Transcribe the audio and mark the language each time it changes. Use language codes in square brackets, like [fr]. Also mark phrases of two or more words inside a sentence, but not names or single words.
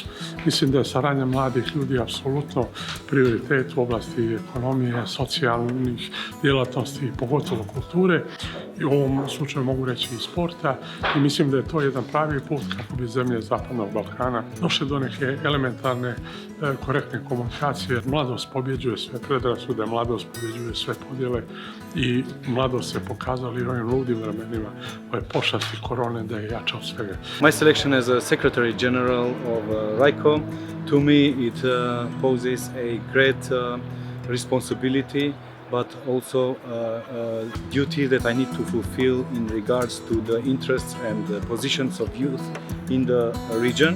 [bs] Mislim da je saradnja mladih ljudi apsolutno prioritet u oblasti ekonomije, socijalnih djelatnosti, pogotovo kulture i u ovom slučaju mogu reći i sporta i mislim da je to jedan pravi put kako bi zemlje Zapadnog Balkana došle do neke elementarne korektne komunikacije, jer mladost pobjeđuje sve predrasude, mladost pobjeđuje sve podjele i mladost se pokazali u ovim ludim vremenima ove pošasti korone da je jača od svega. [en] My selection as a Secretary General of RYCO, to me it poses a great responsibility, but also a duty that I need to fulfill in regards to the interests and the positions of youth in the region.